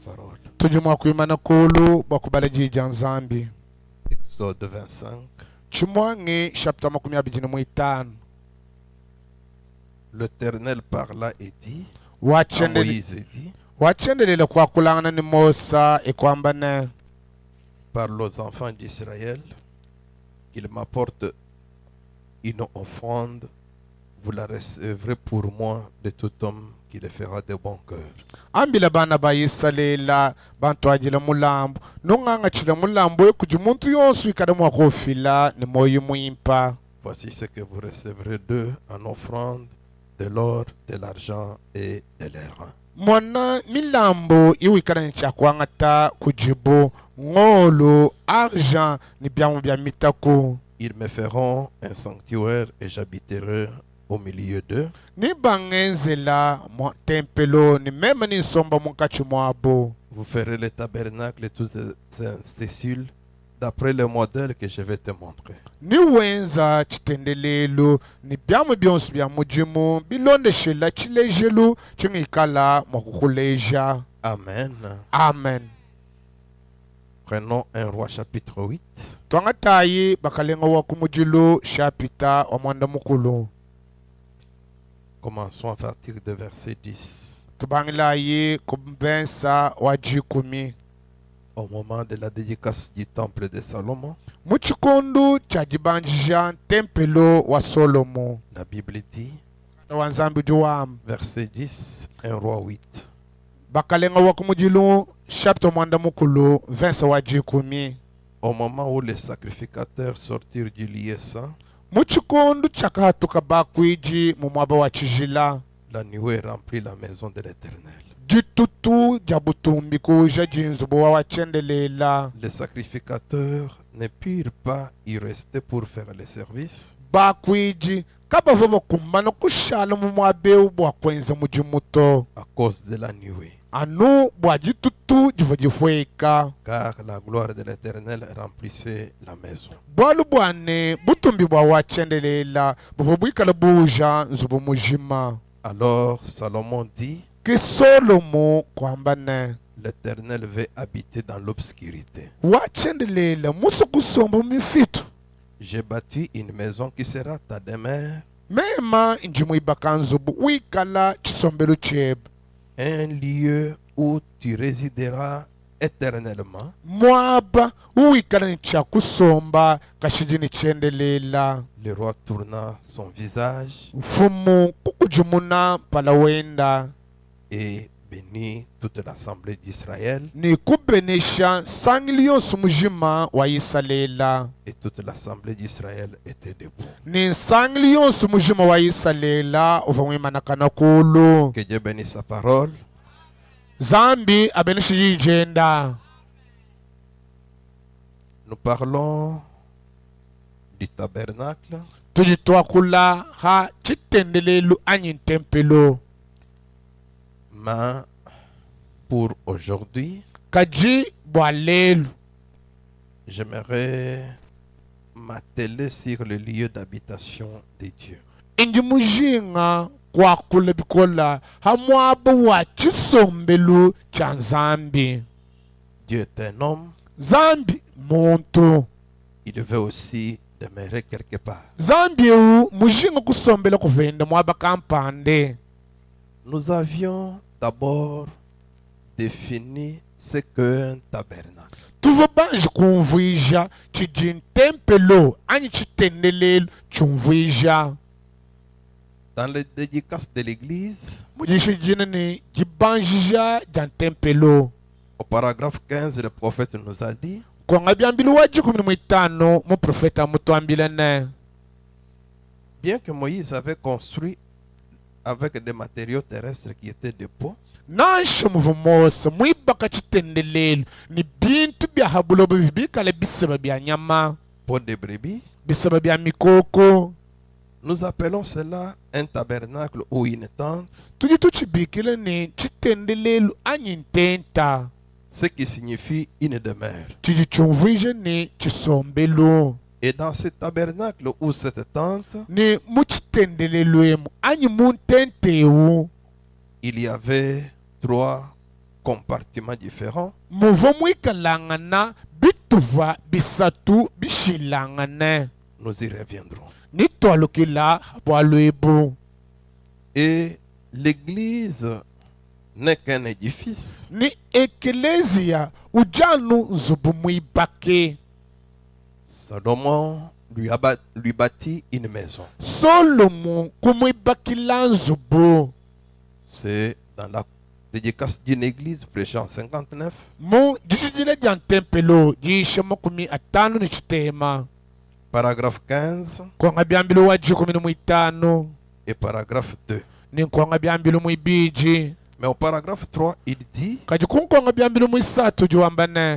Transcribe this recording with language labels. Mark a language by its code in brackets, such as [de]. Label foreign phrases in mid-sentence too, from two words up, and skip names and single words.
[fr] parole. [lua] tujimwa kuimana kulu bakubala jija nzambi [fr] Exode 25. [lua] chimwangi chapter 25. [fr] L'Éternel parla et dit à [lua] Wachendele [fr] Moïse et dit, [lua] wachendelele kwa kulangana ni Musa ekwamba ne [fr] parle aux enfants d'Israël qu'ils m'apportent une offrande, vous la recevrez pour moi de tout homme qui le fera de bon cœur. [lua] ambila bana ba Israela bantu ajila mulambo nunganga chila mulambo kuji muntu yonsu ikada mwakofila ni moyo muimpa. [fr] Voici ce que vous recevrez d'eux en offrande, de l'or, de l'argent et de l'airain. [lua] Mwana milambo iwikana nchakwangata kujibu ngolo argent ni byamu bya mitako. [fr] Ils me feront un sanctuaire et j'habiterai au milieu d'eux. [lua] Ni bangenzela mo tempelo ni mema ni somba munkachi mwabo. [fr] Vous ferez le tabernacle et tous ses ustensiles d'après le modèle que je vais te montrer. [lua] Ni wenza chitendelelo ni byamu byonsu bya mujimu bilondeshela chilejelu chingikala mwakukuleja. [fr] Amen. [lua] Amen. [fr] Prenons 1 Roi chapitre 8. [lua] Twangatayi bakalenga wa kumujilu shapita wa mwanda mukulu. [fr] Commençons à partir de verset 10. [lua] Tubangilayi kumvensa wa jikumi. [fr] Au moment de la dédicace du temple de Salomon, [lua] Muchikundu cha jibanjija tempelo wa Solomo. [fr] la Bible dit, [lua] Wanzambi juwam. [fr] verset 10, 1 Roi 8. [lua] Bakalenga wa kumujilu shapita mwanda mukulu vensa wa jikumi. [fr] Au moment où les sacrificateurs sortirent du lieu saint, [lua] Muchikundu chakahatuka bakwiji mumwaba wa chijila. [fr] la nuée remplit la maison de l'Éternel. [lua] Jitutu jabutumbi kuja jinzubu wa wachendelela. [fr] Les sacrificateurs ne purent pas y rester pour faire le service, [lua] Bakwiji kabava bakumbana kushala mumwabeu bwa kwenza mujimuto. [fr] à cause de la nuée. [lua] Anu bwa jitutu jiva jifweka. [fr] Car la gloire de l'Éternel remplissait la maison. [lua] Bwalu bwane butumbi bwa wachendelela buva bwikala buja nzubu mujima. [fr] Alors Salomon dit, [lua] Kisolomo kwambane [fr] l'Éternel veut habiter dans l'obscurité. [lua] wachendelela musu kusomba mifitu. [fr] J'ai bâti une maison qui sera ta demeure, [lua] Mema injimu ibakanzubu wikala chisombelu chebe. [fr] un lieu où tu résideras éternellement. [lua] Mwaba uwikala ncha kusomba kashijini chendelela. [fr] Le roi tourna son visage [lua] Mfumu kukujumuna palawenda [fr] et bénit toute l'assemblée d'Israël. [lua] ni kubenesha sangili yonse mujima wa Isalela. [fr] Et toute l'assemblée d'Israël était debout. [lua] Ni sangili yonse mujima wa Isalela uvamwimanakana kulu. [fr] Que Dieu bénisse sa parole. [lua] Zambi abenesha yijenda. [fr] Nous parlons du tabernacle, [lua] Tujitwakula ha chitendelelu anyin tempelo. [fr] mais pour aujourd'hui, [lua] Kaji bwalelu. [fr] j'aimerais m'atteler sur le lieu d'habitation de Dieu. [lua] Inji mujinga kwa kula bikola hamwabu wa chisombelu cha nzambi. [fr] Dieu est un homme, [lua] Zambi muntu. [fr] il veut aussi demeurer quelque part. [lua] Zambi u mujinga kusombela kuvenda mwaba kampande. [fr] Nous avions d'abord défini ce qu'est un tabernacle. [lua] Tuvo banji kumvija chijin tempelo anyi chitendelelu chumvija. [fr] Dans les dédicaces de l'église, [lua] Mujishi jina ni jibanjija jan tempelo. [fr] au paragraphe 15, le prophète nous a dit, [lua] Kwa ngabiambilu waji 15 mu profeta mutuambila ne. [fr] bien que Moïse avait construit avec des matériaux terrestres qui étaient de peau, [lua] Nansha muvumosa mwibaka chitendelelu ni bintu bya habulobo bibikala bisaba bya nyama [fr] peau de brebis, [lua] bisaba bya mikoko. [fr] nous appelons cela un tabernacle ou une tente, [lua] Tuji tuchibikile ni chitendelelu anyintenta. [fr] ce qui signifie une demeure. [lua] Chijichumvije ni chisombelu. [fr] Et dans ce tabernacle ou cette tente, [lua] Ni muchitendelelu emu anyi muntentewu. [fr] il y avait 3 compartiments différents. [lua] muvo mwikalangana bituva bisatu bishilangane [fr] Nous y reviendrons. [lua] nitwalukila bwalwebu. [fr] Et l'église n'est qu'un édifice. [lua] Ni ekelezia ujanu nzubu mwibake. [fr] Salomon lui bâtit une maison. [lua] Solomon kumwibakila nzubu. [fr] C'est dans la dédicace d'une église prêchée en 59. [lua] Mu jijijile jantempelo jishe makumi atano ni chitema. [fr] Paragraphe 15 [lua] Kwanga byambilo waji 15 [fr] et paragraphe 2. [lua] ni kwanga byambilo mwibiji. [fr] Mais au paragraphe 3, il dit: [lua] Kaji kunkwanga byambilo mwisatu juambane.